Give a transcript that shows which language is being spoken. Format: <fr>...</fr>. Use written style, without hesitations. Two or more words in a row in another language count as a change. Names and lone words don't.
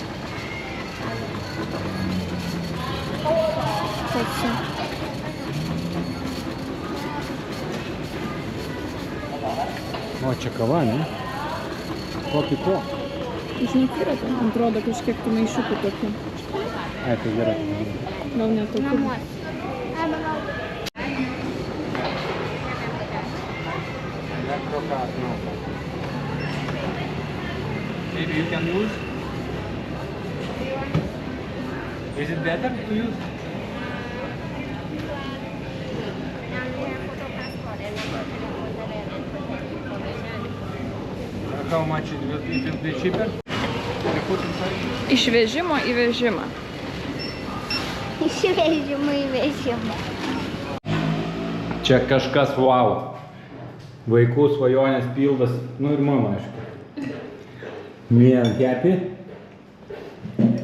<lt>O, čia kava, ne? Kokį ko? Žinok, yra ten, atrodo kažkiek tų maišiukų tokių. Ai, tai gerai. Gal ne tokių. namuose. Ai, manau.</lt> <en>Maybe you can use. Is it better to use? How much it will be cheaper? You put inside?</en> <lt>Iš vežimo į vežimą. Iš vežimo į vežimą. Čia kažkas wow. Vaikų svajonės pildas. Nu ir mama, aišku. Mien happy?</lt>